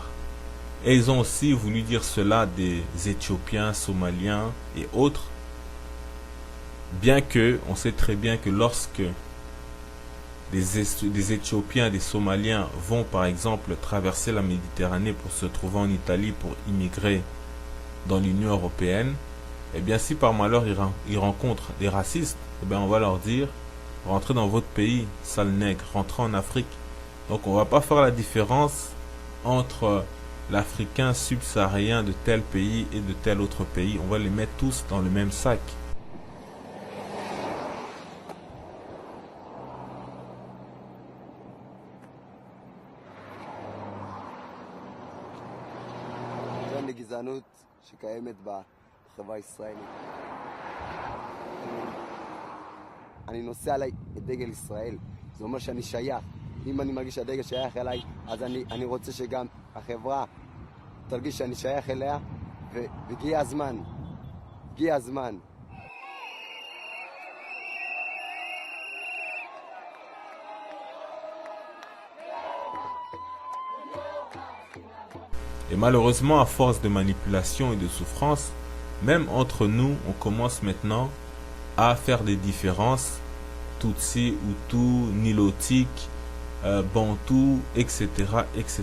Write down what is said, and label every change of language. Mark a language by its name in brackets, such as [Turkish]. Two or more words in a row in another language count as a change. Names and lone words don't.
[French] Et ils ont aussi voulu dire cela des Éthiopiens, Somaliens et autres, bien que on sait très bien que lorsque des Éthiopiens, des Somaliens vont par exemple traverser la Méditerranée pour se trouver en Italie pour immigrer dans l'Union européenne, et bien si par malheur ils rencontrent des racistes, et bien on va leur dire: rentrez dans votre pays, sale nègre, rentrez en Afrique. Donc on va pas faire la différence entre l'Africain subsaharien de tel pays et de tel autre pays. On va les mettre tous dans le même sac. [Hebrew] גזענות שקיימת בחברה הישראלית. אני נושא עליי את דגל ישראל, זה אומר שאני שייך. אם אני מרגיש שהדגל שייך אליי, אז אני רוצה שגם החברה תרגיש שאני שייך אליה, והגיע הזמן, הגיע הזמן. [French] Et malheureusement, à force de manipulation et de souffrance, même entre nous, on commence maintenant à faire des différences, Tutsi, Hutu, Nilotique, Bantou, etc., etc.